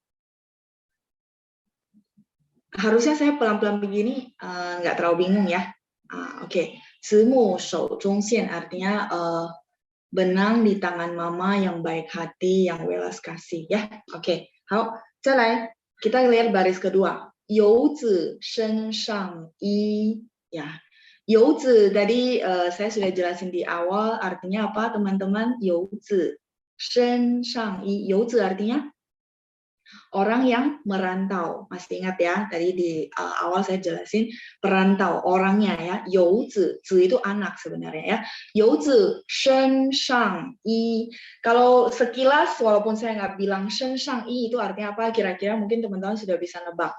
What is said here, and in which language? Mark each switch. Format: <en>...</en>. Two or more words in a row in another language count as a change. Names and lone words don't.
<id>Harusnya saya pelan-pelan begini, nggak terlalu bingung ya. Oke.</id> <zh>慈母手中线</zh> <id>artinya benang di tangan mama yang baik hati, yang welas kasih ya. Oke.</id> <zh>好，再来</zh> <id>kita lihat baris kedua.</id> <zh>游子身上衣 ya.</zh> <id>游子 tadi saya sudah jelasin di awal artinya apa teman-teman?</id> <zh>游子身上衣，游子</zh> <id>artinya Orang yang merantau. Masih ingat ya, tadi di awal saya jelasin perantau, orangnya ya. Youzi, zi itu anak sebenarnya ya.</id> <zh>游子身上衣.</zh> <id>Kalau sekilas, walaupun saya nggak bilang</id> <zh>身上衣</zh> <id>itu artinya apa, kira-kira mungkin teman-teman sudah bisa nebak.</id>